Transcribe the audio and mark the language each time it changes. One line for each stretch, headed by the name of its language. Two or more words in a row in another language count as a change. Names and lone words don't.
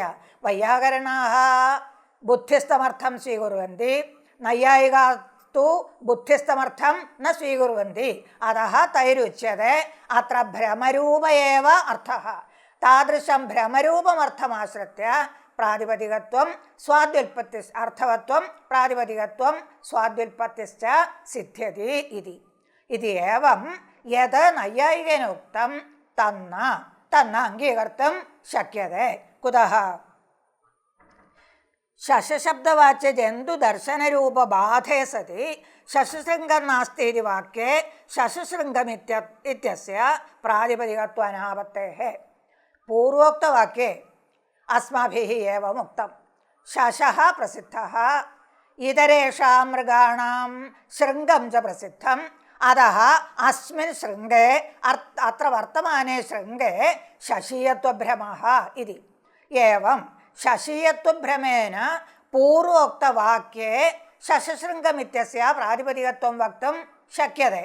Sanskrit: വൈയാകരണാः ബുദ്ധിസ്ഥമർത്ഥം സ്വീകുർവന്തി, നൈയായികാസ്തു ബുദ്ധിസ്ഥമർത്ഥം ന സ്വീകുർവന്തി. അതഃ തൈരുച്യത്തെ അത്ര ഭ്രമരൂപ ഏവ അർത്ഥഃ. താദൃശം ഭ്രമരൂപമർത്ഥമാശ്രിത്യ പ്രാതിപദികത്വം സ്വാദ്യുൽപത്തി അർത്ഥവത്വം പ്രാതിപദികത്വം സ്വാദ്യുൽപത്തിശ്ച സിദ്ധ്യതി ഇതി. ഇതി ഏവം യത് നൈയായികേന ഉക്തം തന്ന തന്ന അംഗീകർത്തും ശക്യത്തെ. കുതഃ? ശശശബ്ദവാച്യ ജന്തുദർശനരൂപബാധേ സതി ശശശൃംഗം നാസ്തി ഇതി വാക്യേ ശശശൃംഗമിത്യസ്യ പ്രാതിപദികത്വാനാപത്തേഃ. പൂർവോക്തവാക്യേ അസ്മാഭിः एवम् उक्तं. शशः प्रसिद्धः इतरेषां मृगाणां शृङ्गं च प्रसिद्धम्. अतः अस्मिन् शृङ्गे अत्र वर्तमाने शृङ्गे शशीयत्वभ्रमः इति. एवं शशीयत्वभ्रमेण पूर्वोक्तवाक्ये शशशृङ्गमित्यस्य प्रातिपदिकत्वं वक्तुं शक्यते.